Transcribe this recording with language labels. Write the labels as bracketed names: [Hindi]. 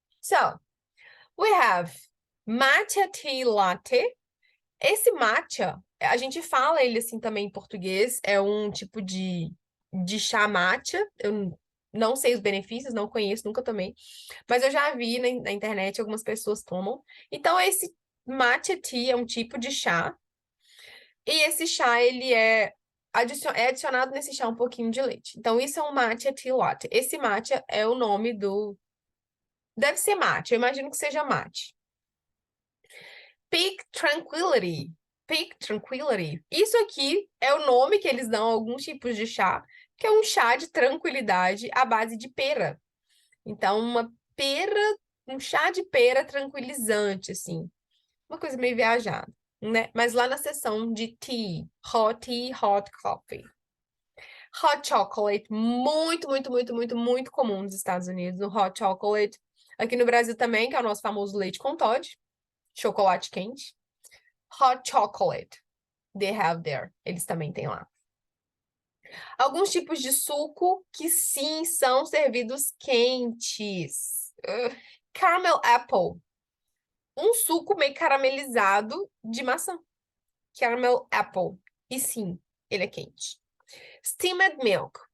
[English] So, we have matcha tea latte. [Portuguese] Esse matcha, a gente fala ele assim também em português, é um tipo de chá matcha. Eu não sei os benefícios, não conheço, nunca tomei, mas eu já vi na internet algumas pessoas tomam. Então, esse matcha tea é um tipo de chá, e esse chá, ele é adicionado nesse chá um pouquinho de leite. Então, isso é um matcha tea latte. Esse matcha é o nome do. Deve ser mate, eu imagino que seja mate. Peak Tranquility. Peak Tranquility. Isso aqui é o nome que eles dão a alguns tipos de chá, que é um chá de tranquilidade à base de pera. Então, uma pera, um chá de pera tranquilizante, assim. Uma coisa meio viajada, né? Mas lá na seção de tea, hot coffee. Hot chocolate, muito, muito, muito, muito, muito comum nos Estados Unidos. O hot chocolate. Aqui no Brasil também, que é o nosso famoso leite com Toddy, chocolate quente. [English] Hot chocolate, they have there. [Portuguese] Eles também têm lá. Alguns tipos de suco que sim são servidos quentes. Caramel apple. Um suco meio caramelizado de maçã. Caramel apple. E sim, ele é quente. Steamed milk.